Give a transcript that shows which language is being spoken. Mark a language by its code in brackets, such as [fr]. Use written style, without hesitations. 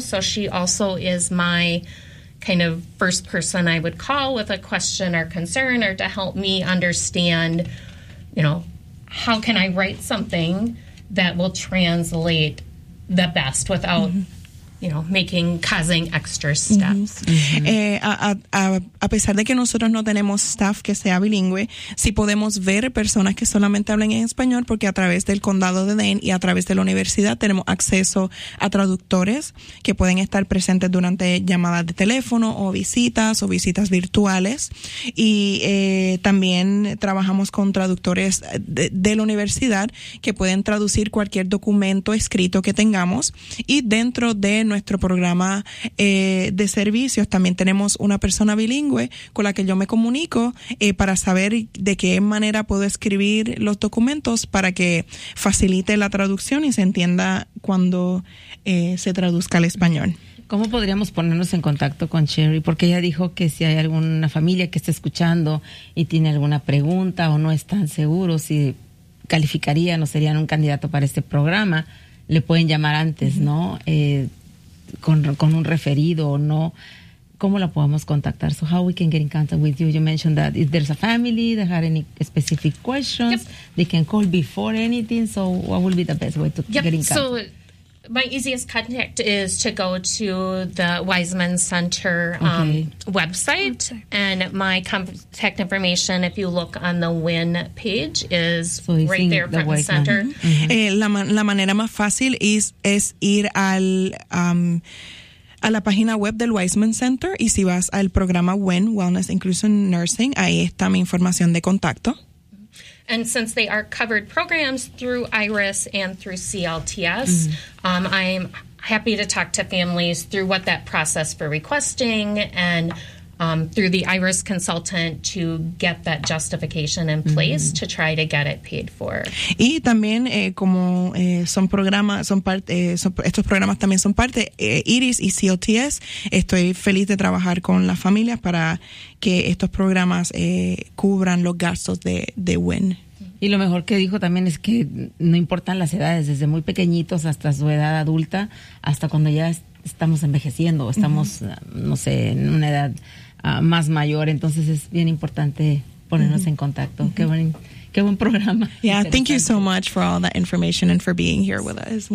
[en] So she also is my kind of first person I would call with a question or concern or to help me understand, you know, how can I write something that will translate the best without, you know, causing extra steps. [es] A pesar de que nosotros no tenemos staff que sea bilingüe, sí podemos ver personas que solamente hablen en español, porque a través del condado de Dane y a través de la universidad tenemos acceso a traductores que pueden estar presentes durante llamadas de teléfono o visitas virtuales. Y también trabajamos con traductores de la universidad que pueden traducir cualquier documento escrito que tengamos. Y dentro de nuestro programa de servicios también tenemos una persona bilingüe con la que yo me comunico para saber de qué manera puedo escribir los documentos para que facilite la traducción y se entienda cuando se traduzca al español. ¿Cómo podríamos ponernos en contacto con Cherry? Porque ella dijo que si hay alguna familia que esté escuchando y tiene alguna pregunta o no están seguros si calificarían o serían un candidato para este programa, le pueden llamar antes, ¿no? Con un referido o no. ¿Cómo la podemos contactar? [en] So how we can get in contact with you? You mentioned that if there's a family that had any specific questions, they can call before anything. So what would be the best way to get in contact? So my easiest contact is to go to the Wiseman Center website. And my contact information, if you look on the WIN page, is so right there from the Wiseman Center. [es] La manera más fácil es ir al a la página web del Wiseman Center, y si vas al programa WIN, Wellness Inclusion Nursing, ahí está mi información de contacto. [en] And since they are covered programs through IRIS and through CLTS, I'm happy to talk to families through what that process for requesting and through the IRIS consultant to get that justification in place to try to get it paid for. [es] Y también estos programas también son parte IRIS y CLTS. Estoy feliz de trabajar con las familias para que estos programas cubran los gastos de WIN. Y lo mejor que dijo también es que no importan las edades, desde muy pequeñitos hasta su edad adulta, hasta cuando ya estamos envejeciendo, estamos no sé, en una edad más mayor, entonces es bien importante ponernos en contacto. Qué buen programa. [en] Yeah, thank you so much for all that information and for being here with us.